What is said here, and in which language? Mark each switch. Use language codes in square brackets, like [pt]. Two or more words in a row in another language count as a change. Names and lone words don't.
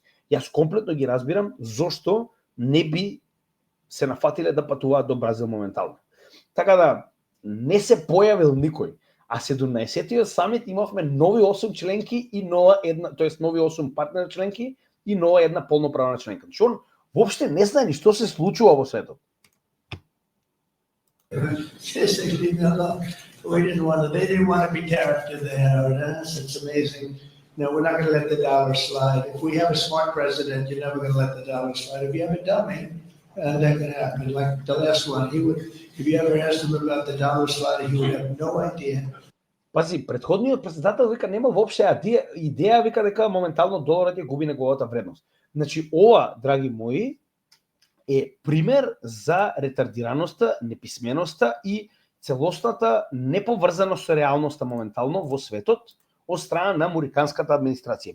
[mk] Јас комплетно ги разбирам зошто не би се нафатиле да патуваат до Бразил моментално. Така да не се појавил никој, а 17-тиот самит имавме нови 8 членки и нова една, тоест нови 8 партнер членки и нова една полноправна членка. Значи он воопште не знае ни што се случува во светот. [en] They didn't want to be tariffed to the head. It's amazing. No, we're not going to let the dollar slide. If we have a smart president, you're never going to let the dollar slide. If you have a dummy, that could happen. Like the last one, if you ever asked him about the dollar slide, he would have no idea. [mk] Пази, претходниот претседател вика нема воопште идеја, вика дека моментално доларот ја губи неговата вредност. Значи ова, драги мои, е пример за ретардираноста, неписменоста и целосната неповрзаност со реалноста моментално во светот од страна на американската администрација.